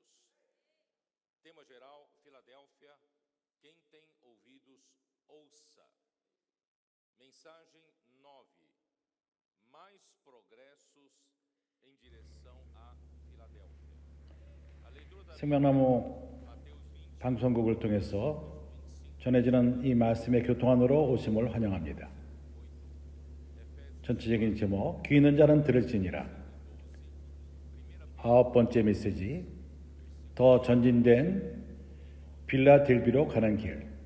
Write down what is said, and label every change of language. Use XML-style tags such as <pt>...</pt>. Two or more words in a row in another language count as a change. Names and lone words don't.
<pt>Tema geral: Filadélfia. Quem tem ouvidos, ouça. Mensagem 9. Mais progressos em direção a Filadélfia. A leitura da</pt> <ko>생명나무 방송국을 통해서 전해지는 이 말씀의 교통안으로 오심을 환영합니다. 전체적인 제목, 귀 있는 자는 들을지니라. 9번째 메시지, 더 전진된 필라델비로 가는 길.</ko>